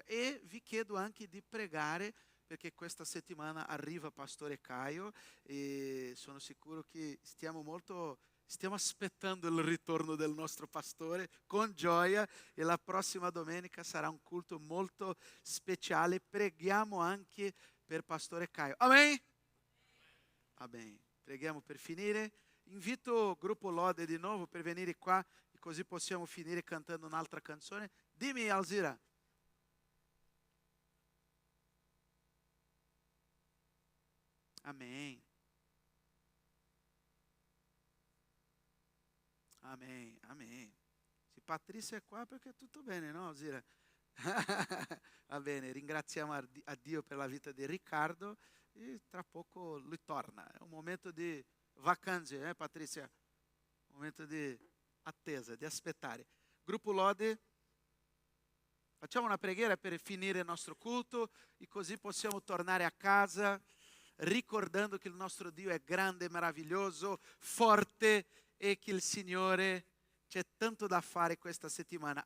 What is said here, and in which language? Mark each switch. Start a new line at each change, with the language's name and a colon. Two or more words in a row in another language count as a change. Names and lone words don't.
Italian: E vi chiedo anche di pregare, perché questa settimana arriva Pastore Caio e sono sicuro che stiamo aspettando il ritorno del nostro pastore con gioia, e la prossima domenica sarà un culto molto speciale. Preghiamo anche per Pastore Caio. Amen? Amen. Preghiamo per finire. Invito il gruppo Lode di nuovo per venire qua, così possiamo finire cantando un'altra canzone. Dimmi, Alzira. Amém. Amém, amém. Se Patrícia è qua perché è tutto bene, no, Zira? Va bene, ringraziamo a Dio per la vita di Riccardo e tra poco lui torna. È un momento di vacanze, Patrícia? Un momento di attesa, di aspettare. Gruppo Lode, facciamo una preghiera per finire il nostro culto e così possiamo tornare a casa, ricordando che il nostro Dio è grande, meraviglioso, forte e che il Signore c'è tanto da fare questa settimana.